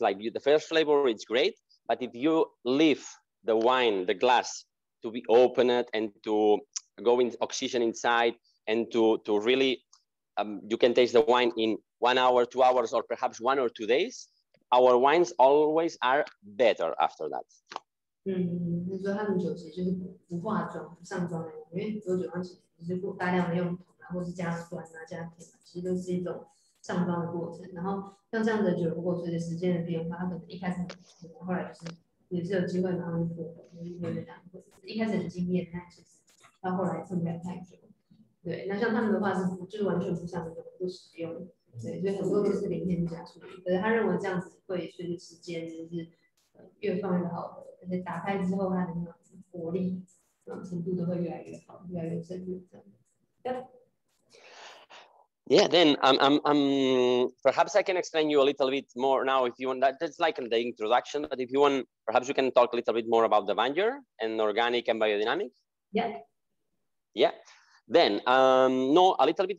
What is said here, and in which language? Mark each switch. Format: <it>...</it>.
<en>Like the first flavor, it's great, but if you leave the wine, the glass, to be opened and to go in oxygen inside and to really, you can taste the wine in 1 hour, 2 hours, or perhaps 1 or 2 days. Our wines always are better after that.</en> <zh>你说他们酒其实就是不化妆、不上妆那种，因为很多酒庄其实就是大量的用桶啊，或是加酸啊、加甜啊，其实都是一种上妆的过程。然后像这样的酒，如果随着时间的变化，它可能一开始很甜，后来就是也是有机会马上就破红，就是会这样，一开始很惊艳，但其实到后来撑不了太久。对，那像他们的话是就是完全不上妆、不使用，对，所以很多都是零添加处理。可是他认为这样子会随着时间就是越放越好的。而且打开之后，它的那种活力程度都会越来越好，越来越深入。</zh> <en>Yeah, then perhaps I can explain you a little bit more now if you want. That's like in the introduction, but if you want, perhaps you can talk a little bit more about the vineyard and organic and biodynamic. Yeah. Yeah. Then no, a little bit.</en>